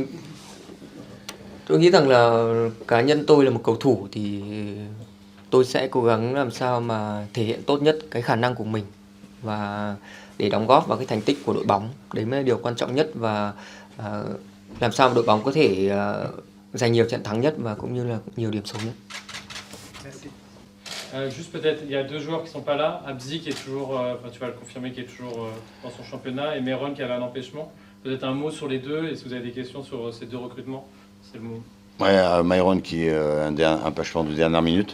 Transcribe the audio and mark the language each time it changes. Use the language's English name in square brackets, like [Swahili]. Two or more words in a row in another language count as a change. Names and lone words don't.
[Vietnamese] Tôi nghĩ rằng là cá nhân tôi là một cầu thủ thì tôi sẽ cố gắng làm sao mà thể hiện tốt nhất cái khả năng của mình và để đóng góp vào cái thành tích của đội bóng. Đấy mới là điều quan trọng nhất và làm sao mà đội bóng có thể giành nhiều trận thắng nhất và cũng như là nhiều điểm số nhất. [French] Juste peut-être, il y a 2 joueurs qui sont pas là. Abzi qui est toujours, tu vas le confirmer, qui est toujours dans son championnat, et Meron qui avait un empêchement. Peut-être un mot sur les deux, et si vous avez des questions sur ces 2 recrutements, c'est le moment. Ouais, Myron qui est un empêchement de dernière minute.